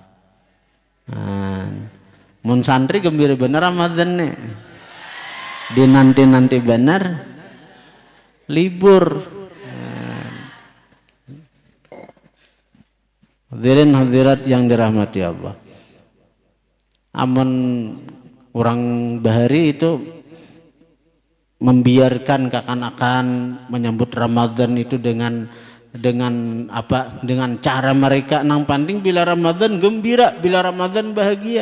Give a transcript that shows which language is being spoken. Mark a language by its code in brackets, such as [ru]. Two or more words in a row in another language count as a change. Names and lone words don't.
[bjn] Mun santri gembira benar Ramadan nih. Di nanti benar libur. [id] Hadirin hadirat yang dirahmati Allah. [bjn] Amun orang bahari itu membiarkan kekanakan menyambut Ramadan itu dengan dengan apa, dengan cara mereka nang penting bila Ramadan gembira, bila Ramadan bahagia.